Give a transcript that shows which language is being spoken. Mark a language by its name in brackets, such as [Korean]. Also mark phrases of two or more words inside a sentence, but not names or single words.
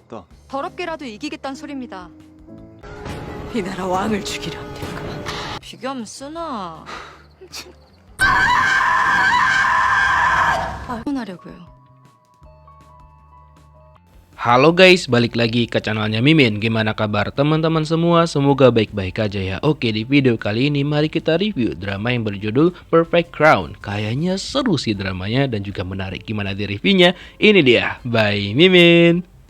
[Korean] 이겼다. 더럽게라도 이기겠다는 소리입니다. 이 나라 왕을 죽이려 합니까? 비교하면 쓰나. 하려고요. [Indonesian] Halo guys, balik lagi ke channelnya Mimin. Gimana kabar teman-teman semua? Semoga baik-baik aja ya. Oke, di video kali ini mari kita review drama yang berjudul Perfect Crown. Kayaknya seru sih dramanya dan juga menarik. Gimana di reviewnya? Ini dia, by Mimin.